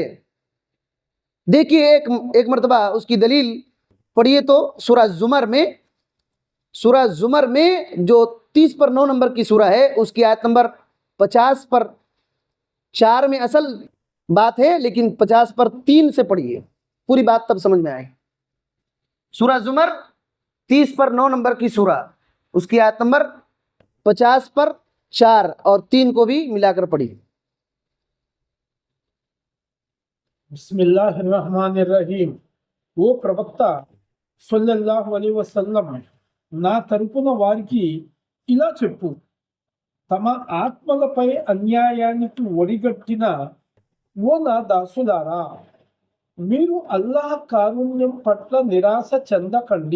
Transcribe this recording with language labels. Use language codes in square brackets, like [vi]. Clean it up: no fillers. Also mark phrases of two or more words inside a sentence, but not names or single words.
[ur] دیکھیے ایک مرتبہ اس کی دلیل پڑھیے تو سورہ زمر میں جو 30/9 نمبر کی سورہ ہے، اس کی آیت نمبر 50/4 میں اصل بات ہے، لیکن 50/3 سے پڑھیے، پوری بات تب سمجھ میں آئے۔ سورہ زمر 30/9 نمبر کی سورہ، اس کی آیت نمبر 50/4 اور 3 کو بھی ملا کر پڑھیے۔ [ar] بسم اللہ الرحمن الرحیم. [te] ఓ ప్రవక్త [ar] صلى الله عليه وسلم, [te] నా తరపున వారికి ఇలా చెప్పు, తమ ఆత్మలపై అన్యాయానికి ఒడిగట్టిన ఓ నా దాసులారా, మీరు అల్లాహ్ కారుణ్యం పట్ల నిరాశ చెందకండి.